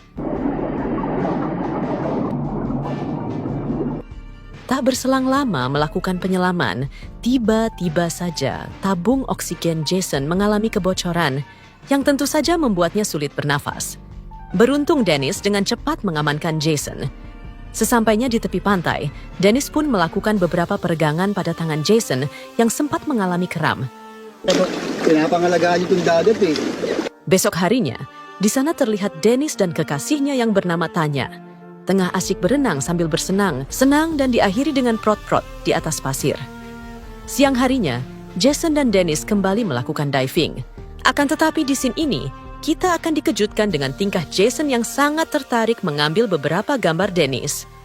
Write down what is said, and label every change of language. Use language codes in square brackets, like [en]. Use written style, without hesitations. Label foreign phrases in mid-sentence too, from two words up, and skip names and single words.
[id] Tak berselang lama melakukan penyelaman, tiba-tiba saja tabung oksigen Jason mengalami kebocoran yang tentu saja membuatnya sulit bernafas. Beruntung Dennis dengan cepat mengamankan Jason. Sesampainya di tepi pantai, Dennis pun melakukan beberapa peregangan pada tangan Jason yang sempat mengalami kram. [tl] Pinapangalagaan itong dagat eh. [id] Besok harinya, di sana terlihat Dennis dan kekasihnya yang bernama Tanya. Tengah asyik berenang sambil bersenang, senang dan diakhiri dengan prot-prot di atas pasir. Siang harinya, Jason dan Dennis kembali melakukan diving. Akan tetapi di scene ini, kita akan dikejutkan dengan tingkah Jason yang sangat tertarik mengambil beberapa gambar Dennis.